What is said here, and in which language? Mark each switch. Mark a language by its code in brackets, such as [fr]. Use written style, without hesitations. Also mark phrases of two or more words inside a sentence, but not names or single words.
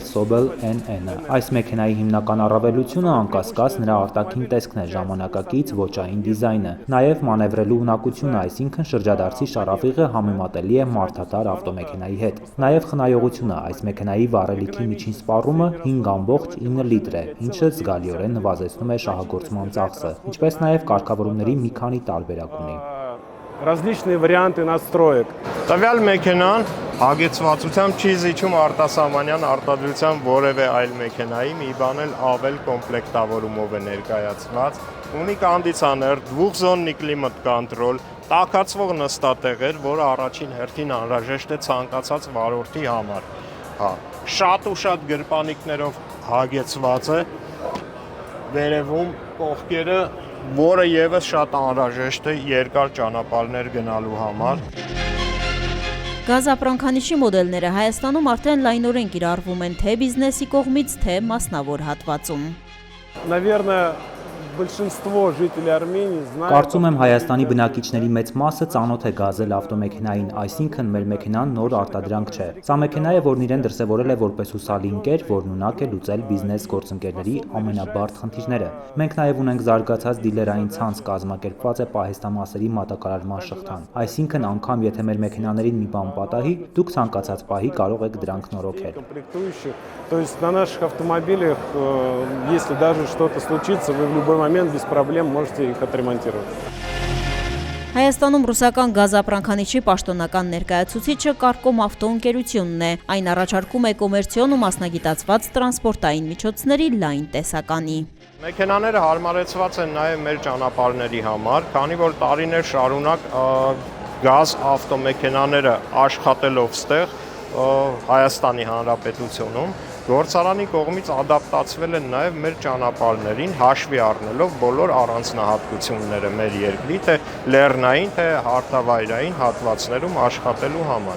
[hy] Sobel NN-ը։ Այս մեքենայի հիմնական առավելությունը անկասկած նրա արտաքին տեսքն է, ժամանակակից ոճային դիզայնը, նաեւ մանևրելու ունակությունը, այսինքն շրջադարձի շարավիղը համեմատելի է մարդատար ավտոմեքենայի հետ։ Նաև խնայողությունը, այս մեքենայի վառելիքի միջին սպառումը 5.9 լիտր է, ինչը զգալիորեն նվազեցնում է շահագործման ծախսը, ինչպես նաև կարգավորումների մի քանի տարբերակ ունի։ [ru] Различные варианты настроек. [hy] Տվյալ մեքենան հագեցվածությամբ չի զիջում արտասահմանյան արտադրության որևէ այլ մեքենայի, մի բան էլ ավել կոմպլեկտավորումով է ներկայացված։ Ունի կոնդիցիոներ, [ru] двухзонный климат-контроль, [hy] տաքացվող նստատեղեր, որը առաջին հերթին անհրաժեշտ է ցանկացած վարորդի համար։ Շատ ու շատ գրպանիկներով հագեցված է, վերևում կողքերը, որը եւս շատ անհրաժեշտ է երկար ճանապարհներ գնալու համար։ Գազ ապրանքանիշի մոդելները Հայաստանում արդեն լայնորեն կիրառվում են թե բիզնեսի կողմից, թե մասնավոր հատվածում։ [ru] Наверное, большинство жителей Армении знают. [hy] Կարծում եմ Հայաստանի բնակիչների մեծ մասը ծանոթ է Gazelle ավտոմեքենային, այսինքն մեր մեքենան նոր արտադրանք չէ։ Սա մեքենա է, որն իրեն դրսևորել է որպես հուսալի ընկեր, որն ունակ է լուծել բիզնես գործընկերների ամենաբարդ խնդիրները։ Մենք նաև ունենք զարգացած դիլերային ցանց, կազմակերպված է պահեստամասերի մատակարարման շղթան։ Այսինքն անգամ եթե մեր մեքենաներին մի բան պատահի, դուք ցանկացած պահի կարող եք դրանք նորոգել։ [ru] То есть на наших автомобилях, если даже что-то случится, вы в любой момент без проблем можете их отремонтировать. [hy] Հայաստանում ռուսական գազ ապրանքանիշի պաշտոնական ներկայացուցիչը Կարկոմ ավտո ընկերությունն է։ Այն առաջարկում է կոմերցիոն ու մասնագիտացված տրանսպորտային միջոցների լայն տեսականի։ Մեքենաները հարմարեցված են նաև մեր ճանապարհների համար, քանի որ տարիներ շարունակ գազ ավտոմեքենաները աշխատելով ստեղ Հայաստանի Հանրապետությունում գործարանի կողմից ադապտացվել են նաև մեր ճանապարհներին, հաշվի առնելով բոլոր առանձնահատկությունները մեր երկրի, թե լեռնային, թե հարթավայրային հատվածներում աշխատելու համար։